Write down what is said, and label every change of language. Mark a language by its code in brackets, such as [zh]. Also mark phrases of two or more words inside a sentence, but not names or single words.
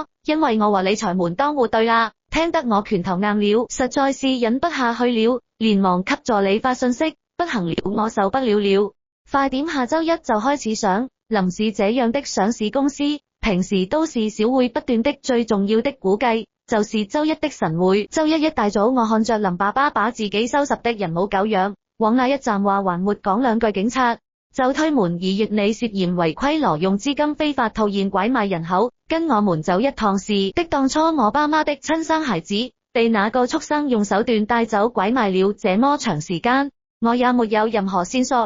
[zh] 因為我和你才門當戶對啊！聽得我拳頭硬了，實在是忍不下去了，連忙給助理發信息，不行了，我受不了了，快點下周一就開始上。林氏這樣的上市公司，平時都是小會不斷的，最重要的估計就是周一的晨會。周一大早，我看着林爸爸把自己收拾的人模狗樣，往那一站話還沒講兩句，警察就推門。2月你涉嫌違規挪用資金，非法套現拐賣人口，跟我們走一趟。是的，當初我爸媽的親生孩子被那個畜生用手段帶走拐賣了這麼長時間，我也沒有任何線索。